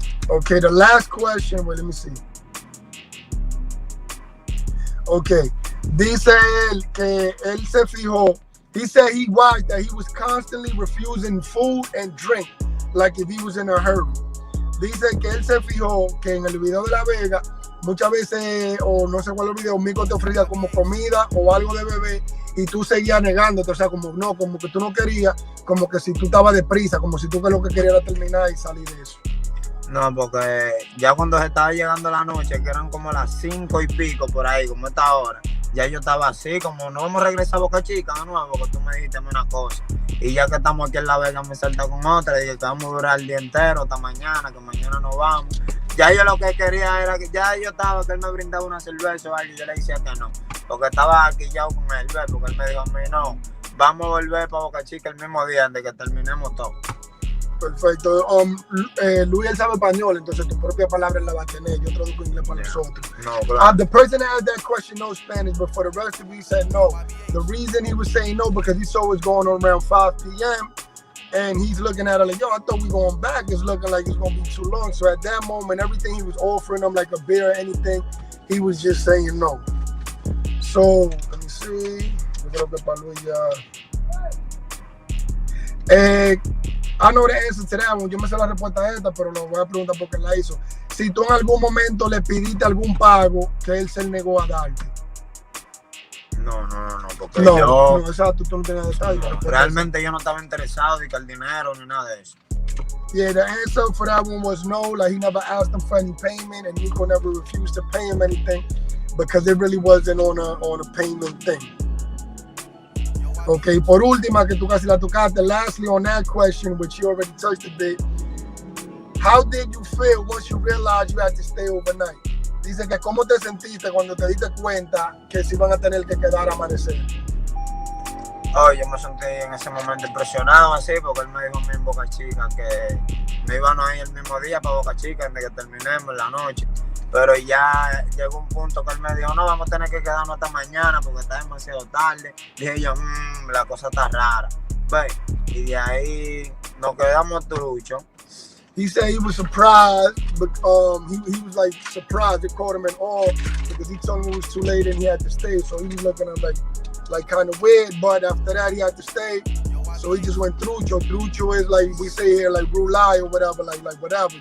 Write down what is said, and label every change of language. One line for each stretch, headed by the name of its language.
English: Okay, the last question, wait, let me see.
Spanish: Okay, dice él que él se fijó.
English: He said he watched that he was constantly refusing food and drink, like if he was in a hurry.
Spanish: Dice que él se fijó que en el video de La Vega, muchas veces, o no sé cuál es el video, MIKO te ofrecía como comida o algo de beber y tú seguías negándote, o sea, como no, como que tú no querías, como que si tú estabas deprisa, como si tú que lo que querías era terminar y salir de eso. No, porque ya cuando se estaba llegando la noche, que eran como las 5 y pico por ahí, como esta hora, ya yo estaba así, como no vamos a regresar a Boca Chica de nuevo, porque tú me dijiste una cosa. Y ya que estamos aquí en La Vega, me salta con otra, y dije que vamos a durar el día entero hasta mañana, que mañana nos vamos. Ya yo lo que quería era que ya yo estaba, que él me brindaba una cerveza o algo, y yo le decía que no, porque estaba aquí ya con él, porque él me dijo a mí, no, vamos a volver para Boca Chica el mismo día, de que terminemos todo. Perfecto. Luis, él sabe español, entonces tu propia palabra la va a tener. Yo traduzco inglés para nosotros. No, claro.
English: The person that asked that question knows Spanish, but for the rest of you, he said no. The reason he was saying no, because he saw what's going on around 5 p.m., and he's looking at it like, yo, I thought we going back. It's looking like it's going to be too long. So at that moment, everything he was offering him, like a beer or anything, he was just saying no. So, let me see.
Spanish: Yo creo que para Luis ya...
English: I know the answer to that one.
Spanish: Yo me sé la respuesta a esta, pero lo voy a preguntar porque él la hizo. Si tú en algún momento le pidiste algún pago que él se negó a darte. No, porque yo... No, exacto, tú no tenías detalles. No, realmente yo no estaba interesado ni que el dinero ni nada de eso.
English: Yeah, the answer for that one was no. Like, he never asked him for any payment, and MIKO never refused to pay him anything because it really wasn't on a payment thing.
Spanish: Okay, por última, que tú casi la tocaste.
English: Lastly, on that question, which you already touched a bit, how did you feel once you realized you had to stay overnight?
Spanish: Dice que cómo te sentiste cuando te diste cuenta que se iban a tener que quedar a amanecer. Oh, yo me sentí en ese momento impresionado así, porque él me dijo a mí en Boca Chica que me iban a ir el mismo día para Boca Chica antes de que terminemos la noche. Pero ya llegó un punto que él me dijo, no, vamos a tener que quedarnos hasta mañana porque está demasiado tarde. Dije yo, la cosa está rara. Y de ahí nos quedamos truchos.
English: He said he was surprised, but he was like surprised. It caught him in awe because he told him it was too late and he had to stay. So he was looking at him like kind of weird. But after that, he had to stay. So he just went trucho. Trucho is like we say here, like brulai or whatever, like whatever.